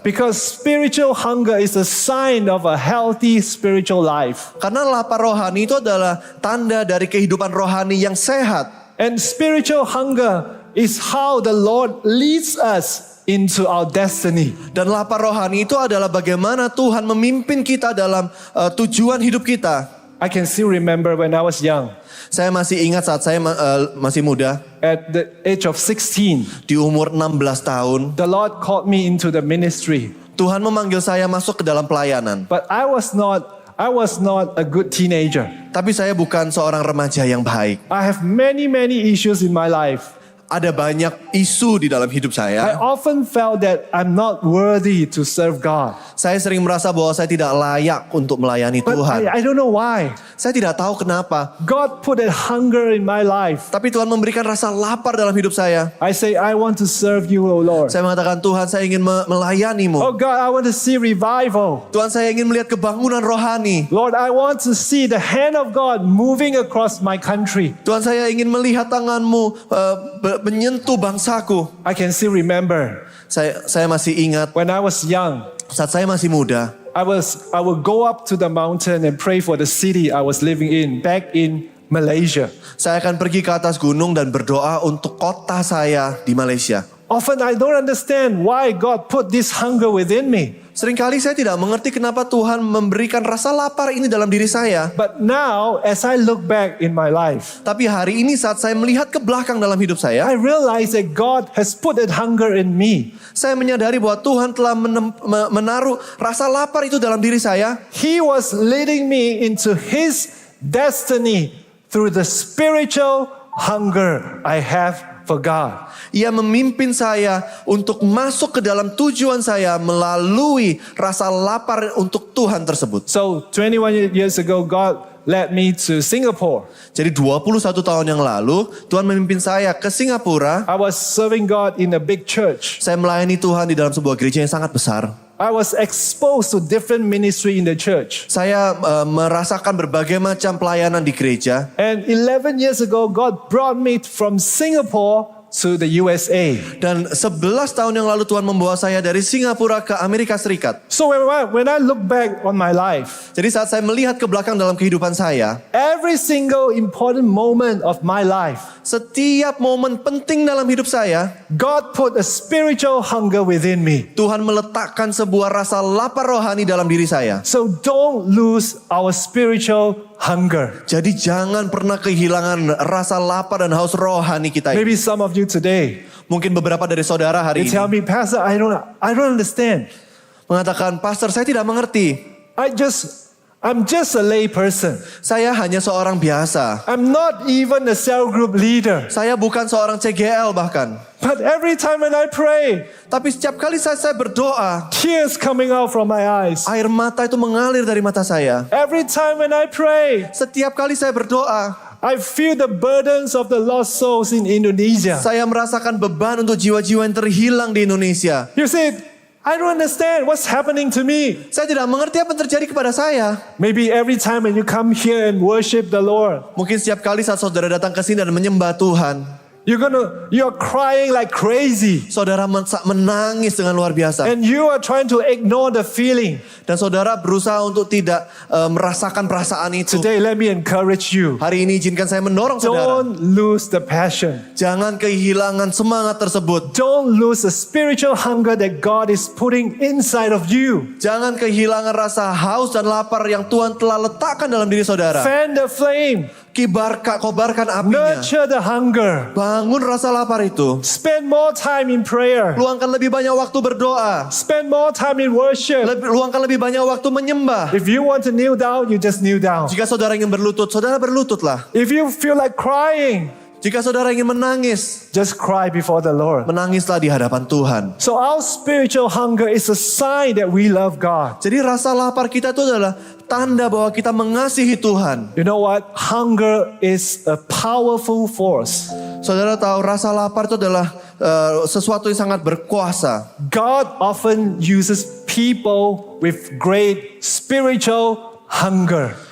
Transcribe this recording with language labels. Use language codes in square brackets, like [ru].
[en] Because spiritual hunger is a sign of a healthy spiritual life. [id] Karena lapar rohani itu adalah tanda dari kehidupan rohani yang sehat. [en] And spiritual hunger is how the Lord leads us into our destiny. [id] Dan lapar rohani itu adalah bagaimana Tuhan memimpin kita dalam tujuan hidup kita. [en] I can still remember when I was young, [id] Saya masih ingat saat saya masih muda, [en] at the age of 16, [id] di umur 16 tahun, [en] the Lord called me into the ministry. [id] Tuhan memanggil saya masuk ke dalam pelayanan. [en] But I was not a good teenager. [id] Tapi saya bukan seorang remaja yang baik. [en] I have many issues in my life. [id] ada banyak isu di dalam hidup [en] I [id] saya. [en] often felt that I'm not worthy to serve God. [id] Saya sering merasa bahwa saya tidak layak untuk melayani [en] But [id] Tuhan. [en] I don't know why. [id] Saya tidak tahu kenapa. [en] God put that hunger in my life. [id] Tapi Tuhan memberikan rasa lapar dalam hidup saya. [en] I say, I want to serve you, O Lord. [id] Saya mengatakan, Tuhan, saya ingin [en] Oh [id] melayanimu. [en] God, I want to see revival. [id] Tuhan, saya ingin melihat kebangunan rohani. [en] Lord, I want to see the hand of God moving across my country. [id] Tuhan, saya ingin melihat tanganmu menyentuh bangsaku. [en] I can still remember [id] Saya masih ingat [en] when I was young, [id] saat saya masih muda. [en] I would go up to the mountain and pray for the city I was living in back in Malaysia. [id] Saya akan pergi ke atas gunung dan berdoa untuk kota saya di Malaysia. [en] Often I don't understand why God put this hunger within me. [id] Seringkali saya tidak mengerti kenapa Tuhan memberikan rasa lapar ini dalam diri saya. [en] But now, as I look back in my life, [id] Tapi hari ini saat saya melihat ke belakang dalam hidup saya, [en] I realize that God has put that hunger in me. [id] saya menyadari bahwa Tuhan telah menaruh rasa lapar itu dalam diri saya. [en] He was leading me into His destiny through the spiritual hunger I have for God. [id] Ia memimpin saya untuk masuk ke dalam tujuan saya melalui rasa lapar untuk Tuhan tersebut. [en] So 21 years ago, God led me to Singapore. [id] Jadi 21 tahun yang lalu, Tuhan memimpin saya ke Singapura. [en] I was serving God in a big church. [id] Saya melayani Tuhan di dalam sebuah gereja yang sangat besar. [en] I was exposed to different ministry in the church. [id] Saya merasakan berbagai macam pelayanan di gereja. [en] And 11 years ago, God brought me from Singapore to the USA. [id] Dan 11 tahun yang lalu Tuhan membawa saya dari Singapura ke Amerika Serikat. [en] So when I look back on my life, [id] Jadi saat saya melihat ke belakang dalam kehidupan saya, [en] every single important moment of my life, [id] setiap momen penting dalam hidup saya, [en] God put a spiritual hunger within me. [id] Tuhan meletakkan sebuah rasa lapar rohani dalam diri saya. [en] So don't lose our spiritual hunger. [id] Jadi jangan pernah kehilangan rasa lapar dan haus rohani kita ini. [en] Maybe some of you today, [id] Mungkin beberapa dari saudara hari [en] they [id] ini [en] tell me, Pastor, I don't understand. [id] mengatakan, Pastor, saya tidak mengerti. [en] I'm just a lay person. [id] Saya hanya seorang biasa. [en] I'm not even a cell group leader. [id] Saya bukan seorang CGL bahkan. [en] But every time when I pray, [id] Tapi setiap kali saya berdoa, [en] tears coming out from my eyes. [id] air mata itu mengalir dari mata saya. [en] Every time when I pray, [id] Setiap kali saya berdoa, [en] I feel the burdens of the lost souls in Indonesia. [id] saya merasakan beban untuk jiwa-jiwa yang terhilang di Indonesia. [en] You see, I don't understand what's happening to me. [id] Saya tidak mengerti apa yang terjadi kepada saya. [en] Maybe every time when you come here and worship the Lord, [id] Mungkin setiap kali saat saudara datang ke sini dan menyembah Tuhan, [en] you're crying like crazy. [id] saudara menangis dengan luar biasa. [en] And you are trying to ignore the feeling. [id] Dan saudara berusaha untuk tidak merasakan perasaan itu. [en] Today, let me encourage you. [id] Hari ini izinkan saya mendorong saudara. [en] Don't lose the passion. [id] Jangan kehilangan semangat tersebut. [en] Don't lose the spiritual hunger that God is putting inside of you. [id] Jangan kehilangan rasa haus dan lapar yang Tuhan telah letakkan dalam diri saudara. [en] Fan the flame. [id] Kobarkan apinya. [en] Nurture the hunger. [id] Bangun rasa lapar itu. [en] Spend more time in prayer. [id] Luangkan lebih banyak waktu berdoa. [en] Spend more time in worship. [id] Luangkan lebih banyak waktu menyembah. [en] If you want to kneel down, you just kneel down. [id] Jika saudara ingin berlutut, saudara berlututlah. [en] If you feel like crying, [id] Jika saudara ingin menangis, [en] just cry before the Lord. [id] menangislah di hadapan Tuhan. [en] So our spiritual hunger is a sign that we love God. [id] Jadi rasa lapar kita itu adalah tanda bahwa kita mengasihi Tuhan. [en] You know what? Hunger is a powerful force. [id] Saudara tahu rasa lapar itu adalah sesuatu yang sangat berkuasa. [en] God often uses people with great spiritual hunger.